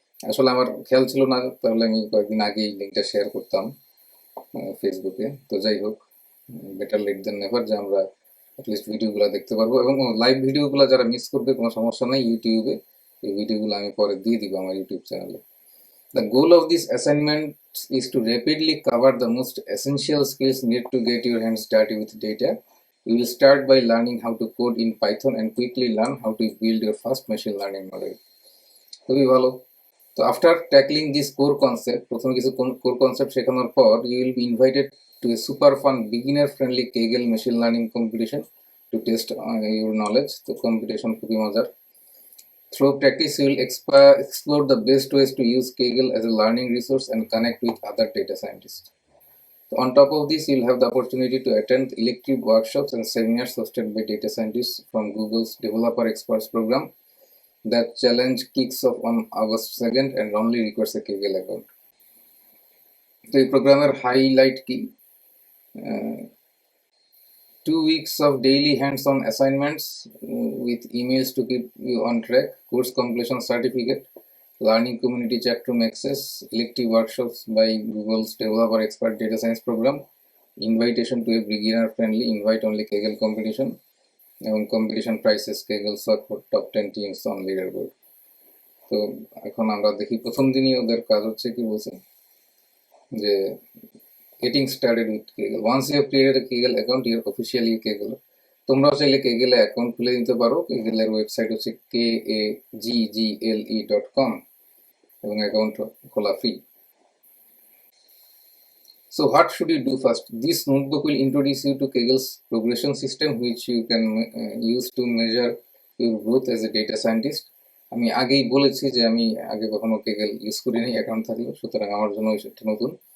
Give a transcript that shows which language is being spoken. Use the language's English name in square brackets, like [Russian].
[Bangla] আসলে আমার খেয়াল ছিল না, তাহলে আমি কয়েকদিন আগেই লিঙ্কটা শেয়ার করতাম ফেসবুকে। তো যাই হোক, [English] better late than never, [Bangla] যে আমরা অ্যাটলিস্ট ভিডিওগুলো দেখতে পারবো, এবং লাইভ ভিডিওগুলো যারা মিস করবে কোনো সমস্যা নেই, ইউটিউবে এই ভিডিওগুলো আমি পরে দিয়ে দিব আমার ইউটিউব চ্যানেলে। [English] The goal of this assignment is to rapidly cover the most essential skills needed to get your hands dirty with data. You will start by learning how to code in Python and quickly learn how to build your first machine learning model. [Bangla] খুবই ভালো। [English] তো after tackling this core concept, [Bangla] প্রথমে কিছু core concept শেখানোর পর, [English] You will be invited to a super fun beginner friendly Kaggle machine learning competition to test your knowledge. [Bangla] তো competition খুবই মজার। [English] Through practice, you will explore the best ways to use Kaggle as a learning resource and connect with other data scientists. So on top of this, you'll have the opportunity to attend elective workshops and seminars hosted by data scientists from Google's Developer Experts program. That challenge kicks off on August 2nd and only requires a Kaggle account. [Bangla] তো এই প্রোগ্রামের highlight কি? [English] 2 weeks of daily hands-on assignments with emails to keep you on track, course completion certificate, learning community chat room access, elective workshops by Google's Developer Expert Data Science program, invitation to a beginner-friendly invite-only Kaggle competition, এবং competition prizes Kaggle swag for top 10 teams on leaderboard. [Bangla] তো এখন আমরা দেখি প্রথম দিনই ওদের কাজ হচ্ছে কি বলছে, যে [English] getting started with Kaggle. Once you have created a Kaggle account, you are officially Kaggle. [Bangla] তোমরাও চাইলে কেগেলে অ্যাকাউন্ট খুলে নিতে পারো। কেগেলের ওয়েবসাইট হচ্ছে kaggle.com এবং অ্যাকাউন্ট খোলা free. [English] So what should you do first? This notebook will introduce you to Kaggle's progression system, which you can use to measure your growth as a data scientist. [Bangla] আমি আগেই বলেছি যে আমি আগে কখনো কেগেল ইউজ করিনি account থাকলেও, সুতরাং আমার জন্য সেটা নতুন।